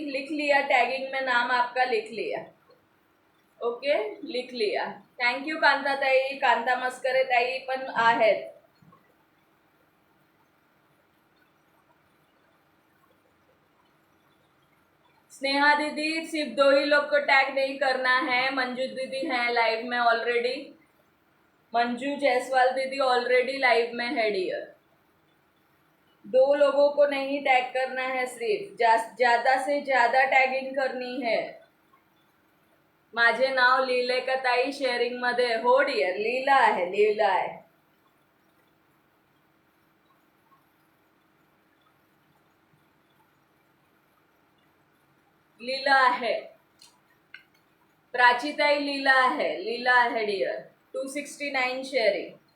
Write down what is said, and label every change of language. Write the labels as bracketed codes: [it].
[hi] लिख लिया, टैगिंग में नाम आपका लिख लिया. ओके, लिख लिया. थैंक यू कांता ताई. [mr] कांता मस्करे ताई पण आहेत. [hi] स्नेहा दीदी, सिर्फ 2 ही लोग को टैग नहीं करना है. मंजू दीदी हैं लाइव में ऑलरेडी. मंजू जायसवाल दीदी ऑलरेडी लाइव में है डियर. 2 लोगों को नहीं टैग करना है, सिर्फ ज्यादा से ज्यादा टैगिंग करनी है. [mr] माझे नाव लिहिले का ताई शेअरिंग मध्ये? हो डियर, लिहिलं आहे, लिहिलं आहे. लिहिलं आहे. प्राचीताई लिहिलं आहे, लिहिलं आहे डियर. 269 शेअरिंग.